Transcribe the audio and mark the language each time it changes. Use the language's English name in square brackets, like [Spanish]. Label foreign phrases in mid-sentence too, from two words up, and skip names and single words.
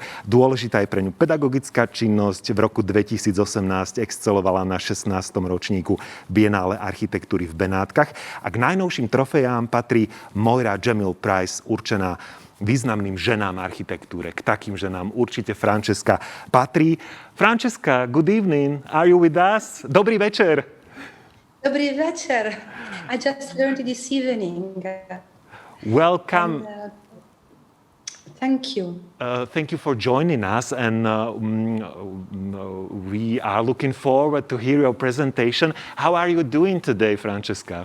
[Slovak] Dôležitá je pre ňu pedagogická činnosť. V roku 2018 excelovala na 16. ročníku Bienále architektúry v Benátkach a k najnovším trofejám patrí Moira Jamil Prize, určená významným ženám architektúre. K takým ženám určite Francesca patrí. [English] Francesca, good evening. Are you with us? [Slovak] Dobrý večer. Dobrý večer. [English] I just learned this evening. Welcome. Thank you. Thank you for joining us, and we are looking forward to hear your presentation. How are you doing today, Francesca?